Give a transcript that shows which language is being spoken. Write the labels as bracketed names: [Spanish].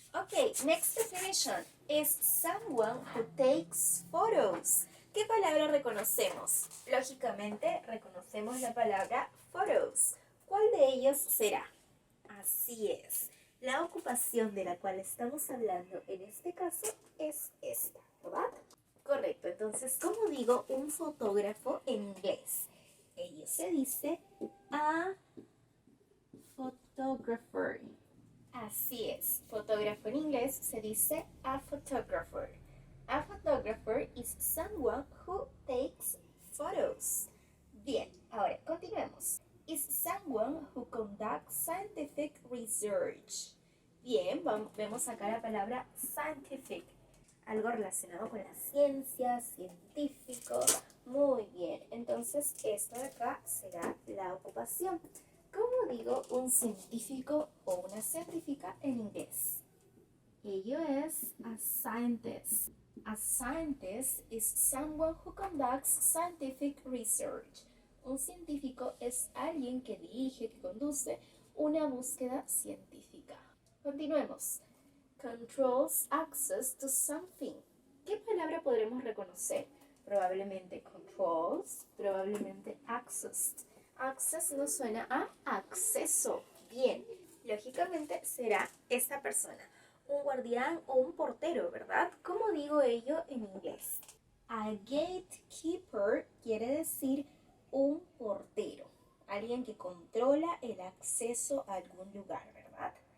[English] Ok, next definition is someone who takes photos. [Spanish] ¿Qué palabra reconocemos? Lógicamente reconocemos la palabra photos. ¿Cuál de ellas será? Así es. La ocupación de la cual estamos hablando en este caso es esta, ¿verdad? Correcto, entonces, ¿cómo digo un fotógrafo en inglés? Ello se dice [English] a photographer. [Spanish] Así es, fotógrafo en inglés se dice [English] a photographer. A photographer is someone who takes photos. [Spanish] Bien, ahora continuemos. [English] Is someone who conducts scientific research. [Spanish] Bien, vemos acá la palabra scientific, algo relacionado con la ciencia, científico. Muy bien, entonces esto de acá será la ocupación. ¿Cómo digo un científico o una científica en inglés? Ello es [English] a scientist. A scientist is someone who conducts scientific research. [Spanish] Un científico es alguien que dirige, que conduce una búsqueda científica. Continuemos. Controls access to something. ¿Qué palabra podremos reconocer? Probablemente controls, probablemente access. Access nos suena a acceso. Bien, lógicamente será esta persona, un guardián o un portero, ¿verdad? ¿Cómo digo ello en inglés? [English] A gatekeeper [Spanish] quiere decir un portero, alguien que controla el acceso a algún lugar, ¿verdad?